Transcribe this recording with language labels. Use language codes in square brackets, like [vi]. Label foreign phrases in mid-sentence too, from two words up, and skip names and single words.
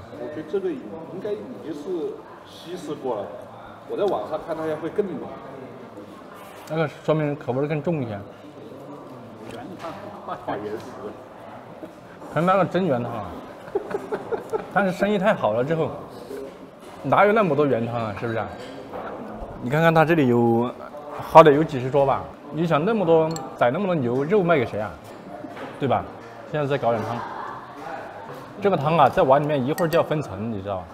[zh] 我覺得這個應該已經是稀釋過了，我在網上看它會更濃。那個說明口味更重一些。原湯化原食，可能那個真原湯啊，但是生意太好了之後，哪有那麼多原湯啊？是不是啊？你看看他這裡有，好歹有幾十桌吧？你想那麼多宰那麼多牛肉賣給誰啊？對吧？現在再搞點湯，這個湯啊，在碗裡面一會兒就要分層，你知道吧？